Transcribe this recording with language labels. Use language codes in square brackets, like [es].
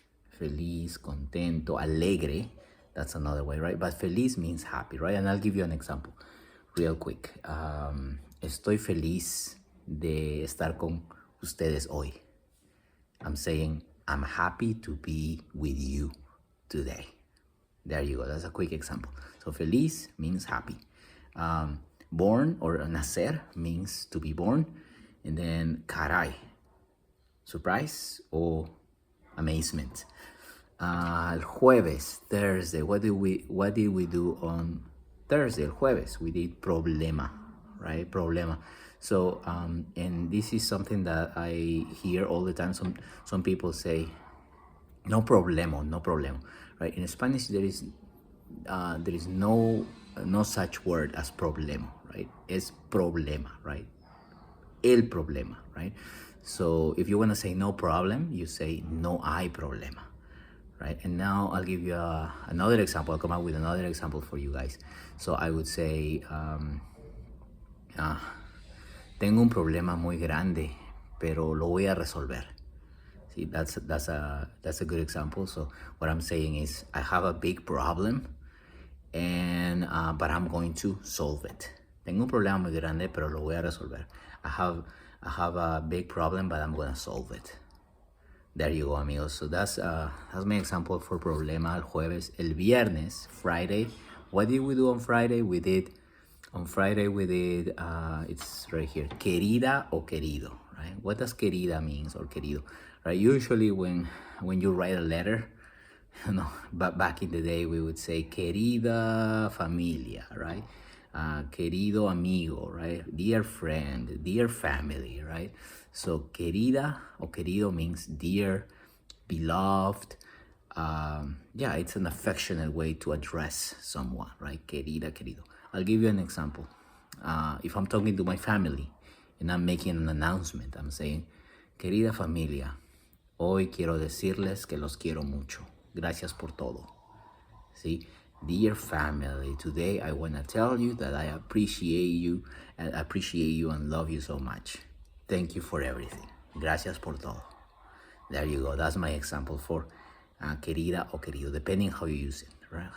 [en] Feliz, contento, alegre. That's another way, right? But feliz means happy, right? And I'll give you an example real quick. [es] Estoy feliz de estar con ustedes hoy. [en] I'm saying I'm happy to be with you today. There you go. That's a quick example. So feliz means happy. Born or nacer means to be born. And then caray, surprise or amazement. [es] El jueves, Thursday. [en] What did we do on Thursday? El jueves, we did problema, right? Problema. So, and this is something that I hear all the time. Some people say, no problema, right? In Spanish, there is no such word as problema, right? [es] Es problema, right? El problema, right? [en] So if you want to say no problem, you say [es] no hay problema, [en] right? And now I'll give you another example. I'll come up with another example for you guys. So I would say, [es] tengo un problema muy grande, pero lo voy a resolver. [en] See, that's a good example. So what I'm saying is, I have a big problem, and but I'm going to solve it. [es] Tengo un problema muy grande, pero lo voy a resolver. [en] I have a big problem, but I'm gonna solve it. There you go, amigos. So that's my example for problema el jueves. El viernes, Friday. What did we do on Friday? On Friday we did, it's right here, querida o querido, right? What does querida means or querido, right? Usually when you write a letter, but back in the day we would say [es] querida familia, [en] right? Querido amigo, right? Dear friend, dear family, right? So querida or querido means dear, beloved. Yeah, it's an affectionate way to address someone, right? Querida, querido. I'll give you an example. If I'm talking to my family and I'm making an announcement, I'm saying, [es] querida familia, Hoy quiero decirles que los quiero mucho. Gracias por todo. [en] See, dear family, today I want to tell you that I appreciate you and love you so much. Thank you for everything. [es] Gracias por todo. [en] There you go. That's my example for querida o querido, depending how you use it, right?